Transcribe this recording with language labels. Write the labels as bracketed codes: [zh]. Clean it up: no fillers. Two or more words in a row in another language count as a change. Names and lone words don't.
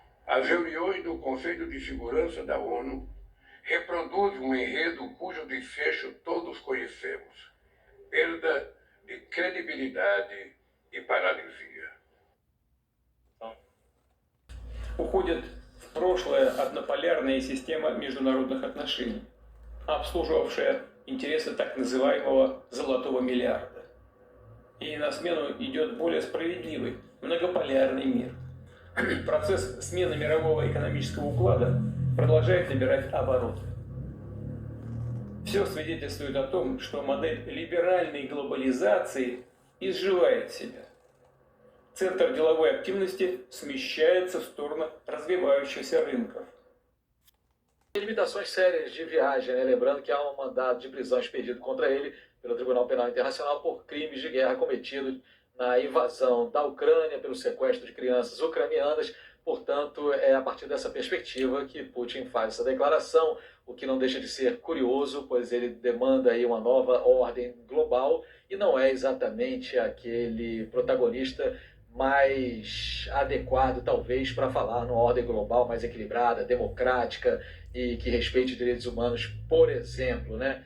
[pt] As reuniões do Conselho de Segurança da ONU reproduzem um enredo cujo desfecho todos conhecemos: perda de credibilidade [ru] и парализия. Уходит в прошлое однополярная система международных отношений, обслуживавшая интересы так называемого «золотого миллиарда». И на смену идет более справедливый, многополярный мир. Процесс смены мирового экономического уклада продолжает набирать обороты. Все свидетельствует о том, что модель либеральной глобализации изживает себя. Центр деловой активности смещается в сторону развивающихся рынков. [pt] Limitações sérias de viagem, né? Lembrando que há um mandado de prisão expedido contra ele pelo Tribunal Penal Internacional por crimes de guerra cometidos na invasão da Ucrânia, pelo sequestro de crianças ucranianas. Portanto, é a partir dessa perspectiva que Putin faz essa declaração, o que não deixa de ser curioso, pois ele demanda aí uma nova ordem global e não é exatamente aquele protagonista mais adequado, talvez, para falar numa ordem global mais equilibrada, democrática e que respeite direitos humanos, por exemplo, né?